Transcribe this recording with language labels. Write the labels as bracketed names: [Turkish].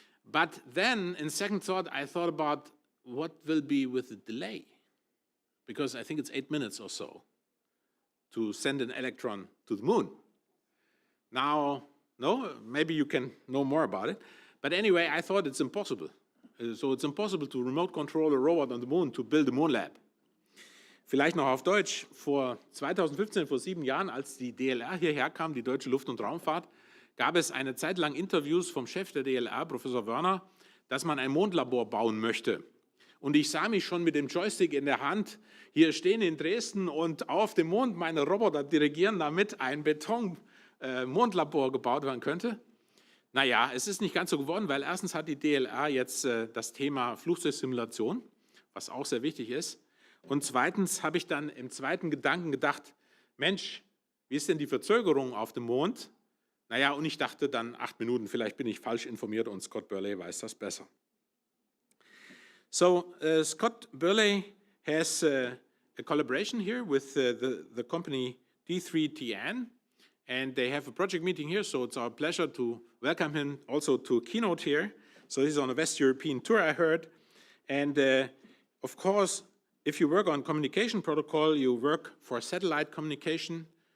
[English] But then, in second thought, I thought about what will be with the delay, because I think it's 8 minutes or so to send an electron to the moon. Now, no, maybe you can know more about it. But anyway, I thought it's impossible. So it's impossible to remote control a robot on the moon to build a moon lab. [German] Vielleicht noch auf Deutsch. Vor 2015, vor 7 Jahren, als die DLR hierher kam, die Deutsche Luft- und Raumfahrt, gab es eine Zeit lang Interviews vom Chef der DLR, Professor Werner, dass man ein Mondlabor bauen möchte. Und ich sah mich schon mit dem Joystick in der Hand hier stehen in Dresden und auf dem Mond meine Roboter dirigieren, damit ein Beton-Mondlabor gebaut werden könnte. Naja, es ist nicht ganz so geworden, weil erstens hat die DLR jetzt das Thema Flugzeugsimulation, was auch sehr wichtig ist. Und zweitens habe ich dann im zweiten Gedanken gedacht, Mensch, wie ist denn die Verzögerung auf dem Mond? Naja, und ich dachte dann 8 Minuten, vielleicht bin ich falsch informiert und Scott Burley weiß das besser. [English] So, Scott Burley has a collaboration here with the company D3TN. And they have a project meeting here, so it's our pleasure to welcome him also to a keynote here. So he's on a West European tour, I heard. And of course, if you work on communication protocol, you work for satellite communication.